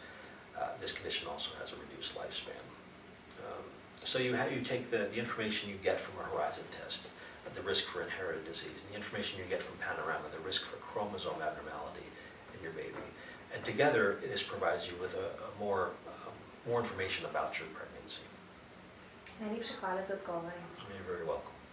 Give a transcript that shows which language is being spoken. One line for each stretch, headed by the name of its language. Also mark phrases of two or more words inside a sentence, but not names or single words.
English: This condition also has a reduced lifespan. So you take the information you get from a Horizon test, the risk for inherited disease, and the information you get from Panorama, the risk for chromosome abnormality in your baby. And together, this provides you with more information about your pregnancy.
Slovenian: Najlepša hvala za odgovore.
English: You're very welcome.